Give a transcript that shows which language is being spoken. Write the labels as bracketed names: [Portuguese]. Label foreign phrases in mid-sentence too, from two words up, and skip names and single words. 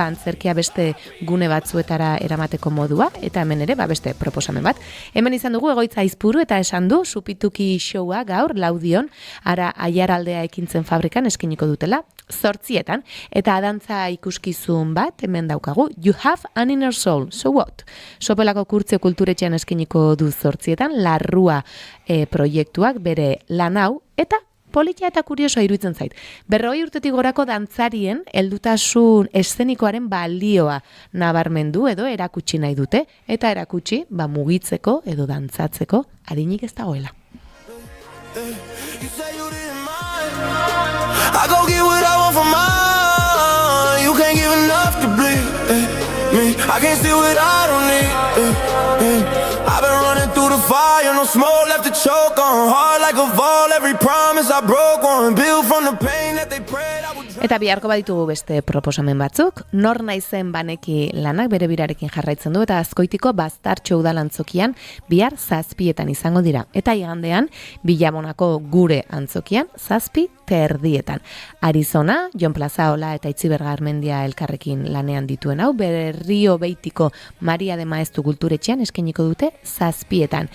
[Basque] Antzerkia beste gune batzuetara eramateko modua eta hemen ere beste proposamen bat. Hemen izan dugu Egoitza Aizpuru eta esan du Supituki showa gaur Laudion Aiaraldea ekintzen fabrikan eskiniko dutela 8:00 eta dantza ikuskizun bat hemen daukagu. [English] You have an inner soul, so what? [Basque] Sopelako Kurtzio Kulturetxean eskiniko du 8:00 Larrua proiektuak bere lan hau eta politia eta kuriosoa iruditzen zait. 40 urtetik gorako dantzarien heldutasun eszenikoaren balioa nabarmendu edo erakutsi nahi dute eta erakutsi mugitzeko edo dantzatzeko adinik ez dagoela. [English] I go get what I want from mine. You can't give enough to bleed me. I can't see what I don't need. I've been running through the fire, no smoke left to choke on. Hard like a fall, every promise I broke on. Built from the pain that they prayed I would. [Basque] Eta biharko baditugu beste proposamen batzuk, Nor naizen baneki lanak bere birarekin jarraitzen du eta Azkoitiko Baztartxo udalantzokian bihar 7:00 izango dira. Eta igandean Bilamonako Gure antzokian 7:30. Arizona, Jon Plazaola eta Itziber Garmendia elkarrekin lanean dituen hau, Berrio Beitiko Maria de Maeztu Kulturetxean eskainiko dute 7:00.